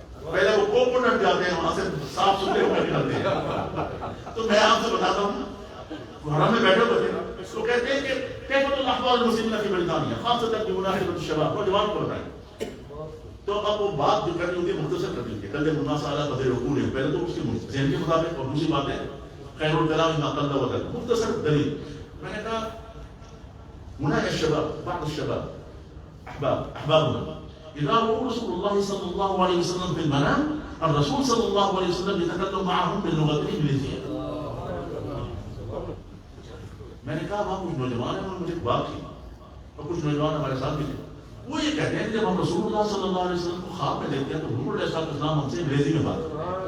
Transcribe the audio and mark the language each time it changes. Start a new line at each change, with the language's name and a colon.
Urdu: پہلے وہ کوپنٹ جاتے ہیں, وہاں سے صاف ستھرے ہو کر نکلتے ہیں. تو میں آپ سے بتاتا ہوں, حرم میں بیٹھے ہوئے تھے تو کہتے ہیں کہ
Arabic: کیف الاحوال المسلمین فی بریطانیہ خاصۃ بمناسبۃ الشباب,
Urdu: نوجوان کو بتائیں. تو اب وہ بات جو کرنی ہوتی ہے مختصر کرنی ہوتی ہے.
Arabic: کل الناس علی قدر عقولہم,
Urdu: پہلے تو اس کے ذہن کے مطابق, اور دوسری بات ہے
Arabic: خیر الکلام ما قل ودل,
Urdu: مختصر دلیل. میں نے کہا
Arabic: هنا الشباب بعض الشباب احبابنا اذا رأوا رسول الله صلى الله عليه وسلم في المنام, الرسول صلى الله عليه وسلم يتكلم معهم باللغة الإنجليزية.
Urdu: میں نے کہا وہاں کچھ نوجوان ہیں, انہوں نے مجھے بات کی, اور کچھ نوجوان ہمارے ساتھ بھی تھے. وہ یہ کہتے ہیں کہ جب ہم رسول اللہ صلی اللہ علیہ وسلم کو خواب میں دیکھتے ہیں تو حضور علیہ السلام ہم سے انگریزی میں بات کرتے ہیں.